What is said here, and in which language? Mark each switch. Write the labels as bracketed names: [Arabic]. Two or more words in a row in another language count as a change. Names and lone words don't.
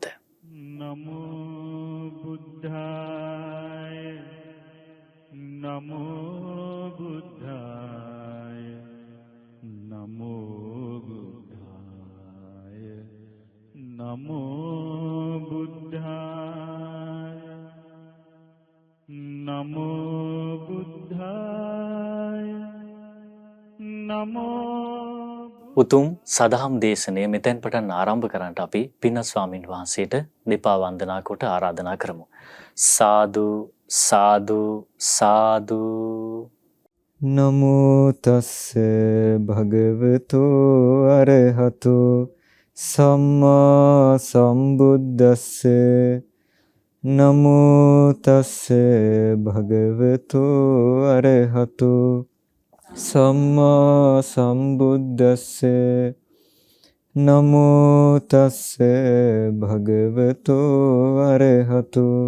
[Pali] නමෝ බුද්ධාය නමෝ බුද්ධාය නමෝ බුද්ධාය නමෝ බුද්ධාය නමෝ බුද්ධාය [Sinhala] උතුම් සදහම් දේශනය මෙතෙන් පටන් ආරම්භ කරන්නට අපි පින්වත් ස්වාමින් වහන්සේට දෙපා වන්දනා කොට ආරාධනා කරමු. සාදු සාදු සාදු. [Pali] නමෝ තස්ස භගවතු අරහතු සම්මා සම්බුද්දස්ස නමෝ තස්ස භගවතු අරහතු සම්මා සම්බුද්දස්ස නමෝ තස්ස භගවතු අරහතු